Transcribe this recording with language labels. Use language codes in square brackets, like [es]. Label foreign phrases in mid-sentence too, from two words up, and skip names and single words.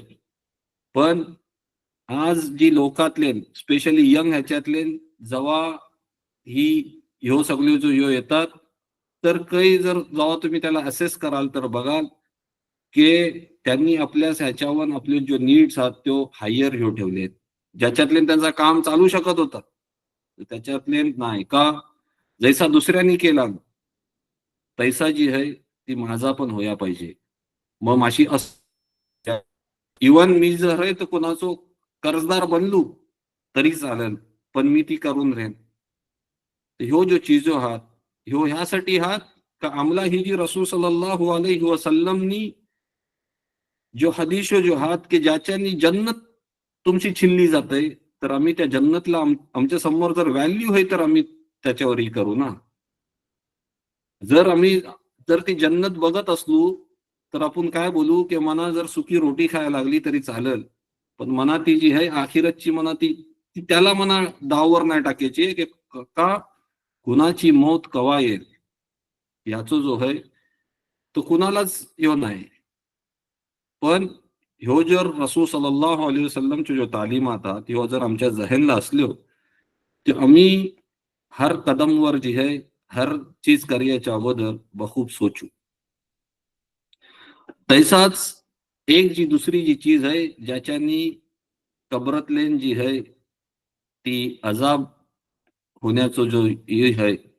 [mr] पण आज जी लोकातले स्पेशली यंग ह्याच्यातले जेव्हा ही ह्यो सगळ्यो जो ह्यो येतात, तर काही जर जेव्हा तुम्ही त्याला असेस कराल तर बघाल की त्यांनी आपल्या ह्याच्यावर आपले जो नीड्स आहेत तो हायर ह्यो ठेवले आहेत, ज्याच्यातले त्यांचं काम चालू शकत होतं त्याच्यातले नाही का, जैसा दुसऱ्यांनी केला तैसा जी आहे ती माझा पण होया पाहिजे. मग माशी इवन मी जर आहे तर कोणाचो कर्जदार बनलो तरी चालेल, पण मी ती करून राहीन. ह्यो जो चीजो आहात ह्यो ह्यासाठी आहात का आमला ही जी [ar] رسول صلى الله عليه [mr] वसल्लमनी जो हदीस जो आहात की ज्याच्यानी जन्नत तुमची छिनली जाते, तर आम्ही त्या जन्नतला आमच्या समोर जर व्हॅल्यू आहे तर आम्ही त्याच्यावरही करू ना. जर आम्ही जर ती जन्नत बघत असलो तर आपण काय बोलू की मना जर सुकी रोटी खायला लागली तरी चालेल, पण मना ती जी आहे आखिरतची मना ती ती त्याला मना दाववर नाही टाकायची की का कुणाची मौत कवा येईल याचो जो आहे तो कुणालाच ह्यो नाही. पण ह्यो जर [ar] رسول صلى الله عليه [mr] वसल्लमच्या जो तालीमात ह्यो जर आमच्या जहनला असल्यो तर आम्ही हर कदमवर जी आहे हर चीज करण्याच्या अगोदर बखूब सोचू. तैसाच एक जी दुसरी जी चीज आहे ज्याच्यानी कबरतलेन जी आहे ती अजाब होण्याचं जो हे आहे